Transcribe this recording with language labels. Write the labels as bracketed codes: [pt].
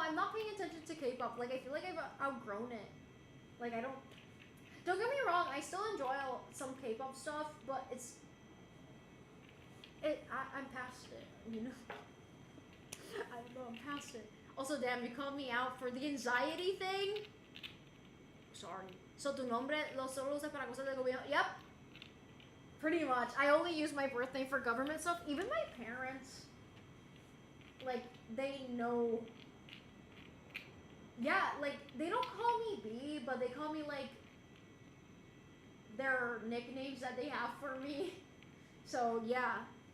[en] I'm not paying attention to K-pop. Like, I feel like I've outgrown it. Like, don't get me wrong. I still enjoy some K-pop stuff, but I'm past it, you know? I don't know, I'm past it. Also, damn, you called me out for the anxiety thing? Sorry. [es] So, tu nombre lo solo usas para cosas del gobierno? [en] Yep. Pretty much. I only use my birth name for government stuff. Even my parents, like, they know. Yeah, like, they don't call me B, but they call me, like, their nicknames that they have for me. So, yeah.